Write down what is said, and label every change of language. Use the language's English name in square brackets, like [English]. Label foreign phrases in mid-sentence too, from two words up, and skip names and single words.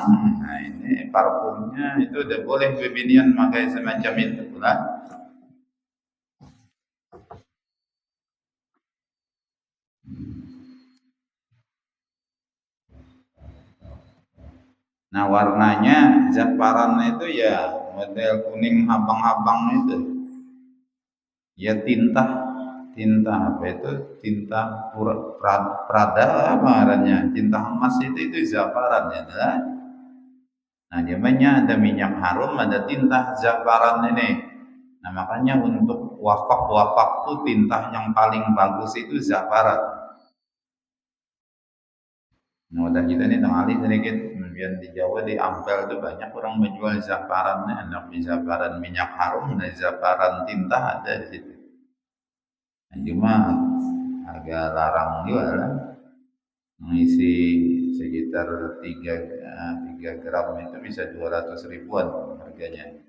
[Indonesian] Nah, ini parfumnya itu udah boleh bebinian pakai semacam itu lah. Nah, warnanya za'faran itu ya model kuning abang-abang itu. Ya tinta apa itu? Tinta Prada apa namanya? Tinta emas itu za'faran ya. Nah, namanya ada minyak harum, ada tinta zafaran ini. Nah, makanya untuk wafak tuh tinta yang paling bagus itu zafaran. Nah, udah kita nih tengali sedikit. Kemudian di Jawa di Ampel itu banyak orang menjual zafarannya, ada zafaran minyak harum, ada zafaran tinta ada di situ. Nah, cuma agak larang juga lah. Mengisi sekitar 3 gram itu bisa 200 ribuan harganya.